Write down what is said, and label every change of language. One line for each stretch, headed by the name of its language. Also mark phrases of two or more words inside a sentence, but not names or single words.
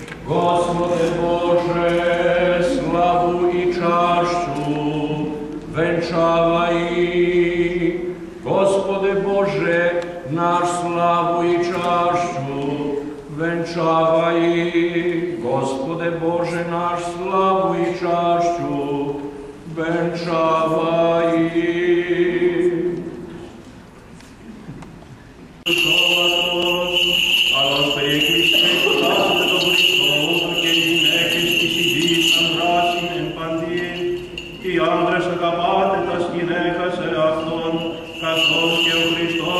Serbian: Gospode Bože, slavu i čašću venčavaj. Gospode Bože, naš slavu i čašću venčavaj. Gospode Bože, naš slavu i čašću venčavaj.
Greek: Οι άνδρες αγαπάτε τας γυναίκας εαυτόν, καθώς και ο Χριστός